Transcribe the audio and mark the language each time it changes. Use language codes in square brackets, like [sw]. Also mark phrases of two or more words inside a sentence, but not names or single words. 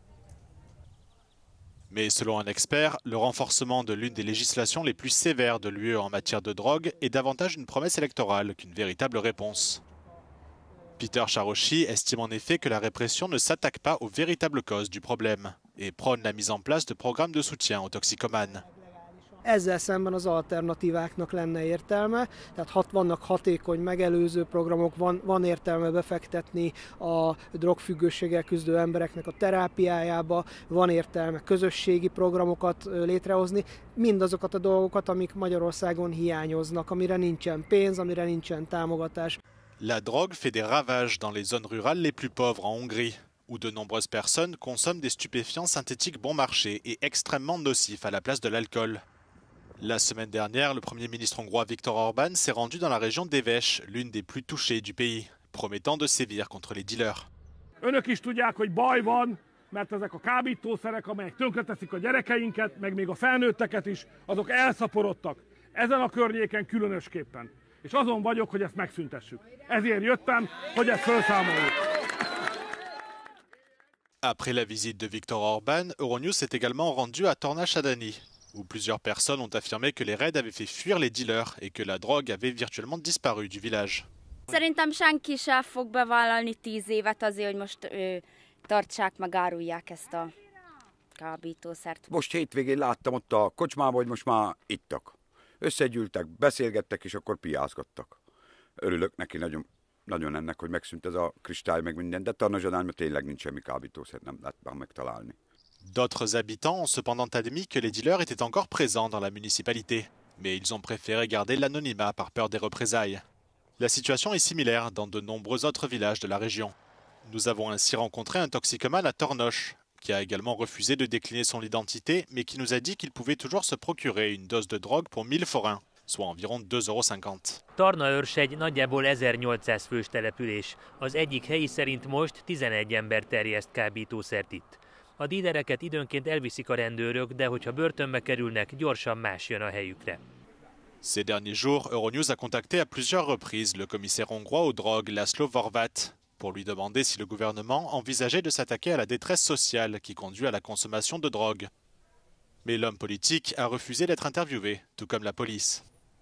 [fr] Mais selon un expert, le renforcement de l'une des législations les plus sévères de l'UE en matière de drogue est davantage une promesse électorale qu'une véritable réponse. Peter Charoshi estime en effet que la répression ne s'attaque pas aux véritables causes du problème et prône la mise en place de programmes de soutien aux toxicomanes. [hu] Ezzel szemben az alternatíváknak lenne értelme, tehát vannak hatékony megelőző programok, van értelme befektetni a drogfüggőséggel küzdő embereknek a terápiájába, van értelme közösségi programokat létrehozni, mindazokat a dolgokat, amik Magyarországon hiányoznak, amire nincsen pénz, amire nincsen támogatás. [fr] La drogue fait des ravages dans les zones rurales les plus pauvres en Hongrie, où de nombreuses personnes consomment des stupéfiants synthétiques bon marché et extrêmement nocifs à la place de l'alcool. La semaine dernière, le Premier ministre hongrois Viktor Orbán s'est rendu dans la région d'Éves, l'une des plus touchées du pays, promettant de sévir contre les dealers. [hu] Önök is tudják, hogy baj van, mert ezek a kábítószerek, amelyek tönkreteszik a gyerekeinket, meg még a felnőtteket is, azok elszaporodtak. Ezen a környéken különösképpen. És azon vagyok, hogy ezt megszüntessük. Ezért jöttem, hogy ezt felszámoljuk. [fr] Après la visite de Viktor Orbán, Euronews s'est également rendu à Torna-Sadani, où plusieurs personnes ont affirmé que les raids avaient fait fuir les dealers et que la drogue avait virtuellement disparu du village. [hu] Szerintem senki sem fog bevállalni 10 évet azért, hogy most tartsák, meg árulják ezt a kábítószert. Most hétvégén láttam ott a kocsmában, hogy most már ittak. Összegyűltek, beszélgettek, és akkor piászgattak. Örülök neki nagyon ennek, hogy megszűnt ez a kristály, meg minden, de Torna-Sadányban tényleg nincs semmi kábítószer, nem lehet már megtalálni. [fr] D'autres habitants ont cependant admis que les dealers étaient encore présents dans la municipalité, mais ils ont préféré garder l'anonymat par peur des représailles. La situation est similaire dans de nombreux autres villages de la région. Nous avons ainsi rencontré un toxicomane à Tornos, qui a également refusé de décliner son identité, mais qui nous a dit qu'il pouvait toujours se procurer une dose de drogue pour 1000 forints, soit environ 2,50 €. [hu] Tornaőrsegy nagyjából 1800 fős település. Az egyik helyi szerint most 11 ember terjeszt kábítószert itt. A dílereket időnként elviszik a rendőrök, de hogyha börtönbe kerülnek, gyorsan más jön a helyükre. [fr] Ces derniers jours, Euronews a contacté à plusieurs reprises le commissaire hongrois aux drogues, Laszlo Horváth, pour lui demander si le gouvernement envisageait de s'attaquer à la détresse sociale qui conduit à la consommation de drogue. Mais l'homme politique a refusé d'être interviewé, tout comme la police.